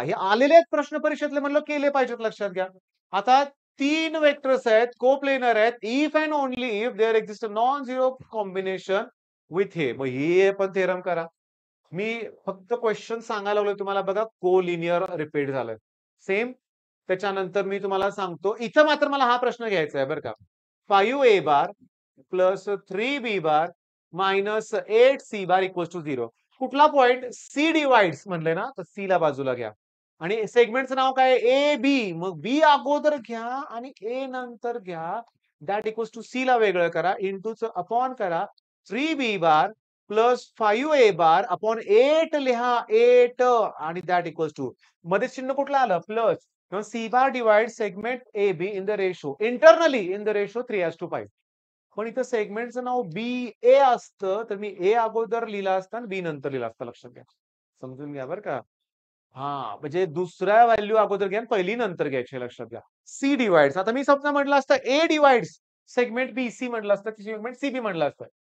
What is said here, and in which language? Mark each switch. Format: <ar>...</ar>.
<mr>हे आलेले आहेत प्रश्न परीक्षेतले म्हणलं केले पाहिजेत, लक्षात घ्या. आता 3 वेक्टर्स आहेत, कोप्लेनर आहेत.</mr> <en>If and only if there exist a non zero combination with हे.</en> <mr>मग हे पण थेरम करा. मी फक्त क्वेश्चन सांगायला लागलोय तुम्हाला बघा, कोलिनियर रिपीट झालंय. सेम. त्याच्यानंतर मी तुम्हाला सांगतो, इथं मात्र मला हा प्रश्न घ्यायचा आहे बरं का. 5a bar plus 3b bar minus 8c bar equals to 0. कुठला पॉइंट सी डिवाइड्स म्हणले ना, तर सी ला बाजूला घ्या. आणि सेगमेंटचं नाव काय ए बी. मग बी अगोदर घ्या आणि ए नंतर घ्या. दॅट इक्वल्स टू सी ला वेगळं करा. इंटूचं अपॉन करा. 3b बार प्लस 5a बार अपॉन 8 लिहा. 8 आणि दॅट इक्वल्स टू मध्ये चिन्ह कुठलं आलं plus.</mr> <en>C bar divide segment A B in the ratio internally in the ratio 3:5.</en> <mr>पण इथं सेगमेंटचं नाव बी ए असतं, तर मी ए अगोदर लिहिलं असतं आणि बी नंतर लिहिलं असतं. लक्षात घ्या. समजून घ्या बरं का. हा, म्हणजे दुसऱ्या व्हॅल्यू अगोदर घ्या आणि पहिली नंतर घ्यायची, लक्षात घ्या. C divides. आता मी समजा म्हटलं असतं ए डिवाइड्स सेगमेंट बी सी म्हटलं असतं, सेगमेंट सी बी म्हटलं असतं.</mr>